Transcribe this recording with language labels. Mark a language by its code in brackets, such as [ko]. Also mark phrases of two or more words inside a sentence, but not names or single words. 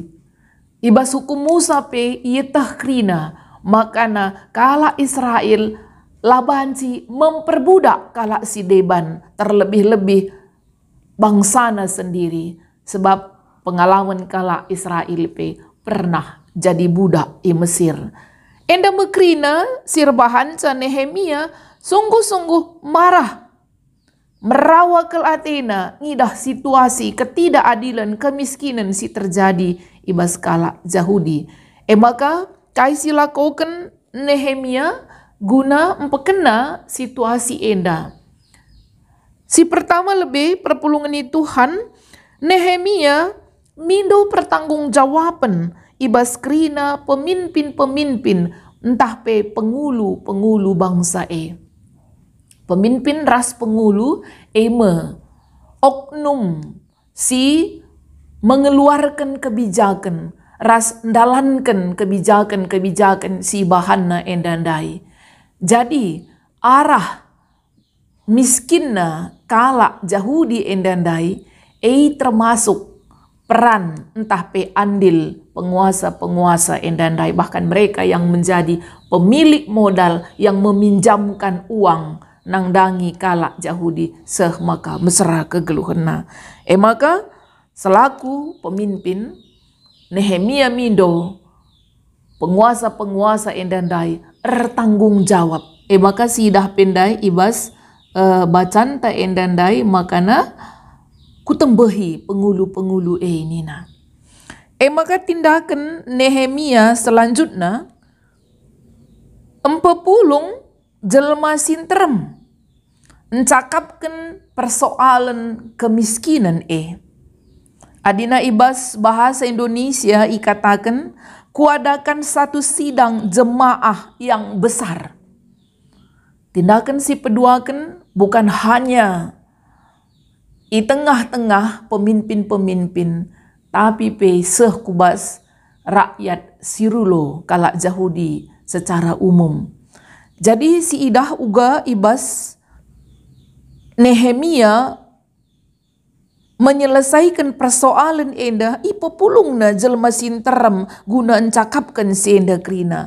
[btx] Ibas hukum Musa pe ietah krina makana kala Israel labanci memperbudak kala si deban terlebih-lebih bangsana sendiri sebab pengalaman kala Israel pe [id] pernah jadi budak di Mesir. [btx] Enda mekrina sirbahan ca Nehemia sungguh-sungguh marah. Merawa ke Athena, ngidah situasi ketidakadilan, kemiskinan si terjadi ibas kala Yahudi. Maka kaisi lakukan Nehemia guna empekena situasi enda. Si pertama lebih perpulungan Tuhan, Nehemia mindo pertanggungjawaban ibas krina pemimpin-pemimpin entah pe pengulu bangsa Pemimpin ras pengulu oknum si mengeluarkan kebijakan, ras ndalankan kebijakan si bahanna endandai. Jadi arah miskinna kala Yahudi endandai termasuk peran entah pe andil penguasa-penguasa endandai, [id] bahkan mereka yang menjadi pemilik modal yang meminjamkan uang [btx] nangdangi kala Yahudi maka mesra kegeluhena. Maka selaku pemimpin Nehemia mindo penguasa-penguasa endandai tanggung jawab. Maka sidah pendai ibas bacanta endandai makana kutembehi pengulu-pengulu nina. Maka tindakan Nehemia selanjutnya empepulung jelma sinterem encakapkan persoalan kemiskinan Adina ibas bahasa Indonesia ikatakan [id] kuadakan satu sidang jemaah yang besar. [btx] Tindakan si peduakan [id] bukan hanya di tengah-tengah pemimpin-pemimpin, tapi [btx] pe kubas rakyat sirulo kalak Yahudi secara umum. Jadi si idah uga ibas Nehemia menyelesaikan persoalan enda ipopulungna jelma sinterem guna encakapkan si enda krina.